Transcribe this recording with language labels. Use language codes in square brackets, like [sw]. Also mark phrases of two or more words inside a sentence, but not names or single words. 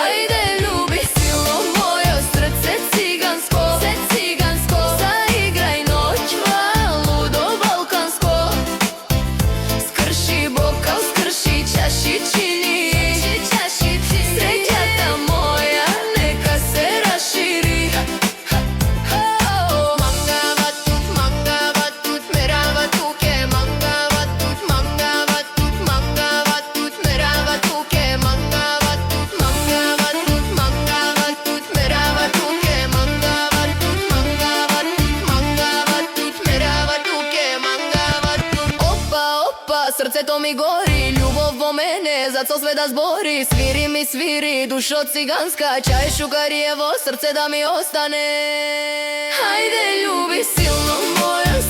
[mk] Ајде љуби силно мојо срце циганско, заиграј ноќва лудо балканско. Скрши бокал, скрши чаши, чини среќата моја нека се расшири. [rom] Мангава тут, мерава туке, мангава тут, мерава туке, мангава тут, мерава туке, мангава тут. [mk] Опа, опа, срцето ми гори, љубов во мене, за цел све да збори. Свири ми свири, душо циганска, [rom] чај шукариево [mk] срце да ми остане. Ајде љуби силно мојо